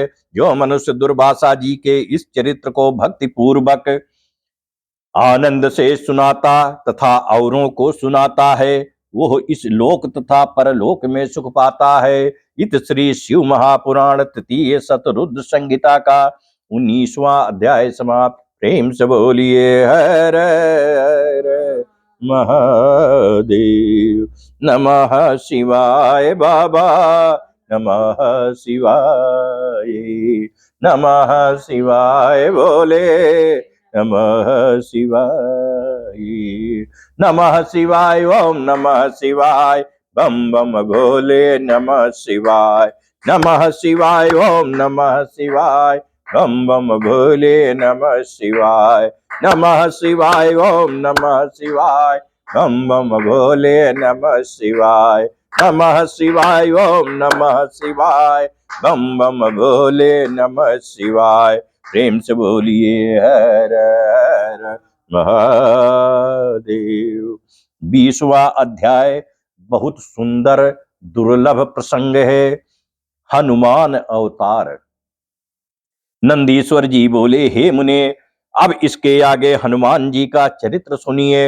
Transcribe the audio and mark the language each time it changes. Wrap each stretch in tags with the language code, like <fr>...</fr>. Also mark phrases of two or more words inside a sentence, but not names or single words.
<hi>जो मनुष्य दुर्वासा जी के इस चरित्र को भक्ति पूर्वक आनंद से सुनाता तथा औरों को सुनाता है वो इस लोक तथा परलोक में सुख पाता है। इत श्री शिव महापुराण तृतीय शतरुद्र संहिता का 19वां अध्याय समाप्त। प्रेम से बोलिए हर हर महादेव।</hi> <sa>नमः शिवाय बाबा, नमः शिवाय, नमः शिवाय बोले, नमः शिवाय, नमः शिवाय, ओम नमः शिवाय,</sa> <hi>बम बम भोले,</hi> <sa>नमः शिवाय, नमः शिवाय, ओम नमः शिवाय,</sa> <hi>बम बम भोले,</hi> <sa>नमः शिवाय, नमः शिवाय, ओम नमः शिवाय,</sa> <hi>बम बम भोले,</hi> <sa>नमः शिवाय, नमः शिवाय, ओम नमः शिवाय,</sa> <hi>बम बम भोले,</hi> <sa>नमः शिवाय।</sa> <hi>प्रेम से बोलिए हर हर महादेव। 20वां अध्याय बहुत सुंदर दुर्लभ प्रसंग है, हनुमान अवतार। नंदीश्वर जी बोले, हे मुने, अब इसके आगे हनुमान जी का चरित्र सुनिए।</hi>